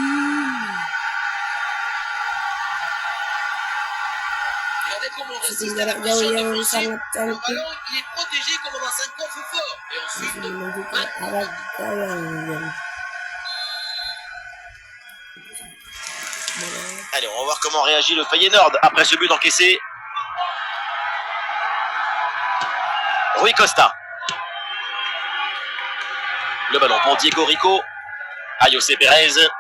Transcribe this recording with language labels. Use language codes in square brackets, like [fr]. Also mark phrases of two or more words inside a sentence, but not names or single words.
[fr] Regardez comment on résiste à [id] Jarak [fr] la [id] jauh [fr] pression [id] yang [fr] défensive. [id] sangat [fr] Le [id] cantik [fr] ballon, il est protégé comme dans un coffre-fort. Et ensuite, [id] menuju ke arah gawang. [fr] Allez, on va voir comment réagit le Feyenoord après ce but encaissé. Rui Costa. Le ballon pour Diego Rico. À José Pérez.